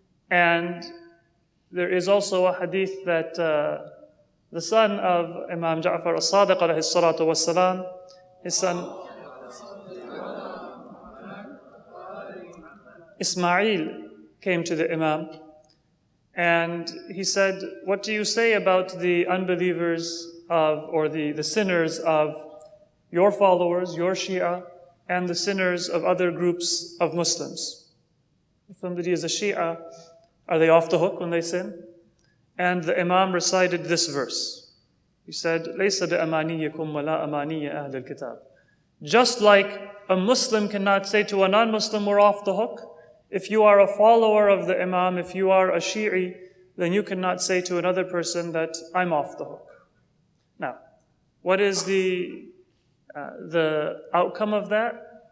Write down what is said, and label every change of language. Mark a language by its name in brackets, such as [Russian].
[English] And there is also a hadith that the son of Imam Ja'far as-Sadiq alayhi salatu wassalam, his son Ismail came to the Imam and he said, what do you say about the unbelievers of, or the sinners of your followers, your Shia, and the sinners of other groups of Muslims? If somebody is a Shia, are they off the hook when they sin? And the Imam recited this verse. He said, [Arabic] لَيْسَ بِأَمَانِيِّكُمْ وَلَا أَمَانِيَّ أَهْلِ الْكِتَابِ. [English] Just like a Muslim cannot say to a non-Muslim, we're off the hook, if you are a follower of the Imam, if you are a Shi'i, then you cannot say to another person that I'm off the hook. Now, what is the outcome of that?